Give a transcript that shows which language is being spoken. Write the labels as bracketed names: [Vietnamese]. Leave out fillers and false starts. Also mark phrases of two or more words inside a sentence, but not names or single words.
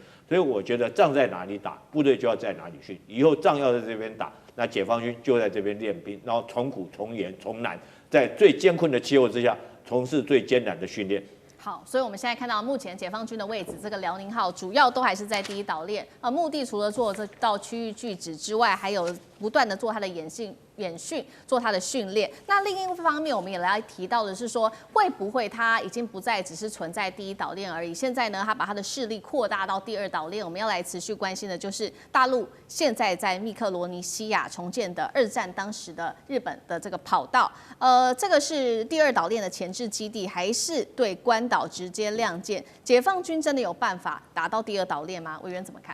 [Chinese] 所以我覺得仗在哪裡打，部隊就要在哪裡訓。以後仗要在這邊打，那解放軍就在這邊練兵，然後從苦從嚴從難，在最艱困的氣候之下，從事最艱難的訓練。好，所以我們現在看到目前解放軍的位置，這個遼寧號主要都還是在第一島鏈，目的除了做這道區域拒止之外，還有不斷的做它的演訓，做它的訓練。那另一方面，我們也來提到的是說，會不會它已經不再只是存在第一島鏈而已？現在呢，它把它的勢力擴大到第二島鏈。我們要來持續關心的就是大陸現在在密克羅尼西亞重建的二戰當時的日本的這個跑道。這個是第二島鏈的前置基地，還是對關島直接亮劍？解放軍真的有辦法打到第二島鏈嗎？委員怎麼看？